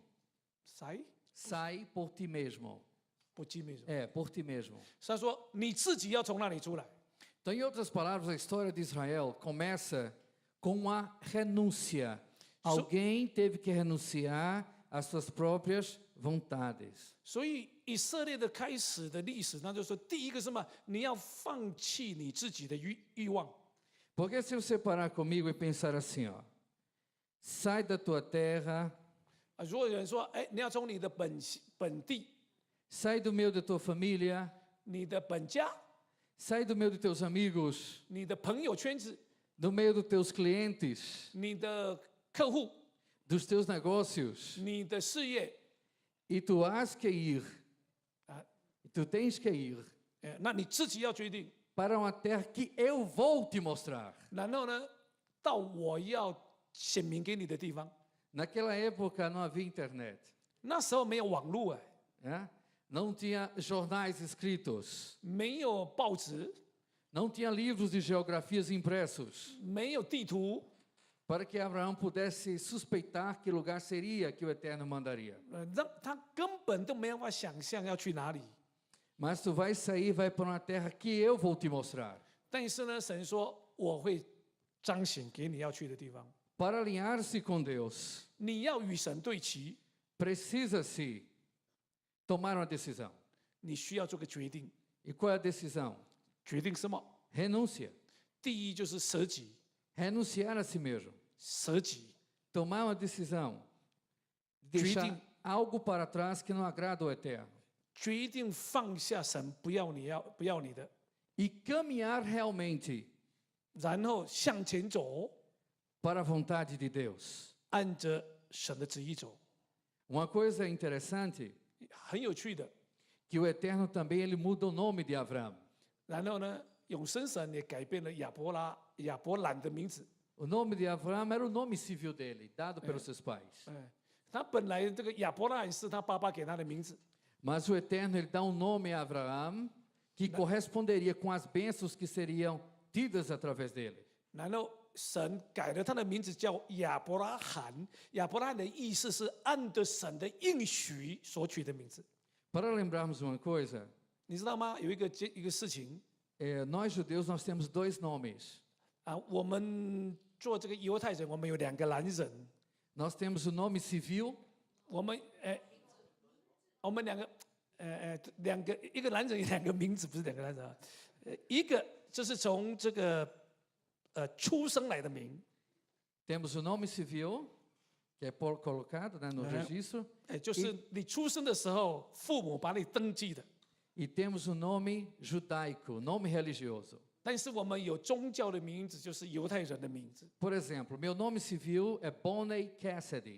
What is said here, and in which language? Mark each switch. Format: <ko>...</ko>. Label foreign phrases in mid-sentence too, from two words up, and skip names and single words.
<pt>Sai por ti mesmo.</pt> <zh>不记没什么。</zh> <pt>É, por ti mesmo.</pt> <zh>他说你自己要从那里出来。</zh> <pt>Então, em outras palavras, a história de Israel começa com uma renúncia. Alguém teve que renunciar às suas próprias vontades.</pt> <zh>所以以色列的开始的历史，那就是说第一个是什么？你要放弃你自己的欲望。</zh> <pt>Porque se você parar comigo e pensar assim, ó, sai da tua terra,</pt> <zh>啊，如果有人说，哎，你要从你的本地、</zh> <pt>sai do meio da tua família,</pt> <zh>你的本家、</zh> <pt>sai do meio dos teus amigos,</pt> <zh>你的朋友圈子、</zh> <pt>do meio dos teus clientes,</pt> <zh>你的客户、</zh> <pt>dos teus negócios,</pt> <zh>你的事业，</zh> <pt>e tu has que ir, 啊， tu tens que ir</pt> <zh>那你自己要决定。</zh> <pt>para uma terra que eu vou te mostrar.</pt> <zh>然后呢，到我要显明给你的地方。</zh> <pt>Naquela época não havia internet,</pt> <zh>那时候没有网络哎，</zh> <pt>né? Não tinha jornais escritos,</pt> <zh>没有报纸，</zh> <pt>não tinha livros de geografias impressos,</pt> <zh>没有地图，</zh> <pt>para que Abraão pudesse suspeitar que lugar seria que o Eterno mandaria.</pt> <zh>让他根本都没有办法想象要去哪里。</zh> <pt>Mas tu vais sair, vai para uma terra que eu vou te mostrar.</pt> <zh>但是呢，神说我会彰显给你要去的地方。</zh> <pt>Para alinhar-se com Deus,</pt> <zh>你要与神对齐，</zh> <pt>precisa-se tomaram a decisão.</pt> <zh>你需要做个决定，</zh> <pt>E qual é a decisão?</pt> <zh>决定什么？</zh> <pt>Renúncia.</pt> <zh>第一就是舍己，</zh> <pt>Renunciar a si mesmo.</pt> <zh>舍己，</zh> <pt>Tomar uma decisão. Deixar algo para trás que não agrada ao Eterno.</pt> <zh>决定放下神不要你的，</zh> <pt>E caminhar realmente</pt> <zh>然后向前走，</zh> <pt>para a vontade de Deus.</pt> <zh>按着神的旨意走。</zh> <pt>Uma coisa interessante,</pt> <zh>很有趣的。</zh> <pt>que o Eterno também ele muda o nome de Abraão.</pt> <zh>然后呢，永生神也改变了亚伯兰的名字。</zh> <pt>O nome de Abraão era o nome civil dele, dado pelos seus pais.</pt> <zh>他本来这个亚伯兰是他爸爸给他的名字，</zh> <pt>Mas o Eterno ele dá um nome a Abraão que corresponderia com as bênçãos que seriam tidas através dele.</pt> <zh>然后神改了他的名字叫亚伯拉罕。亚伯拉罕的意思是按着神的应许所取的名字。</zh> <pt>Para lembrarmos uma coisa,</pt> <zh>你知道吗？有一个事情</zh> <pt>nós judeus nós temos dois nomes.</pt> <zh>啊，我们做这个犹太人，我们有2个男人，</zh> <pt>Nós temos o nome civil</pt> <zh>我们我们一个男人有2个名字，不是2个男人啊，一个就是从这个出生来的名，</zh> <pt>temos o nome civil, que é colocado no registro,</pt> <zh>就是你出生的时候父母把你登记的。</zh> <pt>e temos o nome judaico, nome religioso.</pt> <zh>但是我们有宗教的名字，就是犹太人的名字。</zh> <pt>Por exemplo, meu nome civil é Bonnie Cassidy.</pt>